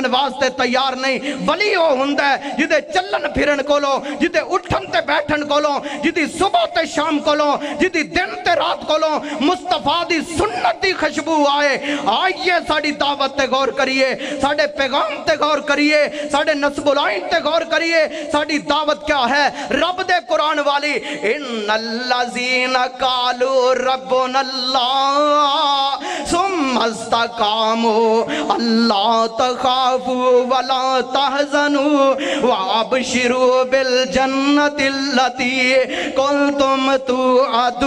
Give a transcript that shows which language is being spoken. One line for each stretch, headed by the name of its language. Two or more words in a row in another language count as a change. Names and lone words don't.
Punjabi: واسطے تیار نہیں ولی او ہوندا ہے جیدے چلن پھرن کولوں جیدے اٹھن تے بیٹھن کولوں جیدی صبح تے شام کولوں جیدی دن تے رات کولوں مصطفیٰ دی سنت دی خوشبو آئے آئیے ساڈی دعوت تے غور کریے ساڈے پیغام تے غور کریے ساڈے نصب العین تے غور کریے ساڈی دعوت کیا ہے رب دے قرآن والی
Arabic: إن الذين قالوا ربنا الله ثم استقاموا ألا تخافوا ولا تحزنوا وأبشروا بالجنة التي كنتم